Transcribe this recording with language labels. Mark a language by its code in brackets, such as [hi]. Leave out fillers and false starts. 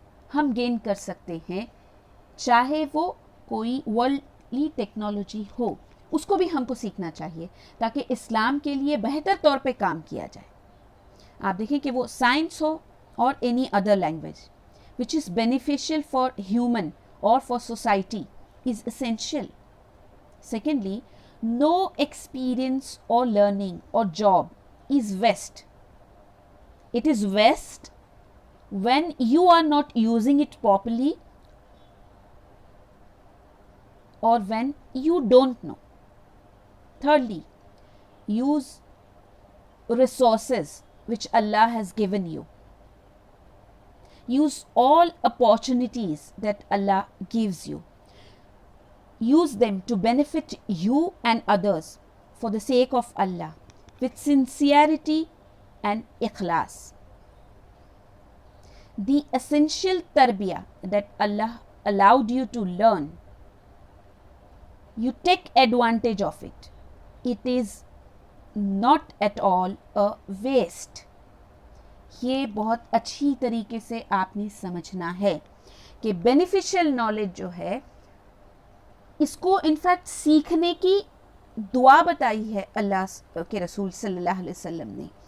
[ur] ہم گین کر سکتے ہیں، چاہے وہ کوئی ورلڈلی ٹیکنالوجی ہو، اس کو بھی ہم کو سیکھنا چاہیے تاکہ اسلام کے لیے بہتر طور پہ کام کیا جائے۔ آپ دیکھیں کہ وہ سائنس ہو اور [en] Any other language which is beneficial for human or for society is essential. Secondly, no experience or learning or job is waste. It is waste when you are not using it properly or when you don't know. Thirdly, use resources which Allah has given you. Use all opportunities that Allah gives you. Use them to benefit you and others for the sake of Allah with sincerity and ikhlas. the essential tarbiyah that Allah allowed you to learn, you take advantage of it. It is not at all a waste. [ur] یہ بہت اچھی طریقے سے آپ نے سمجھنا ہے کہ بینیفیشل نالج جو ہے اس کو انفیکٹ سیکھنے کی دعا بتائی ہے اللہ کے رسول صلی اللہ علیہ وسلم نے.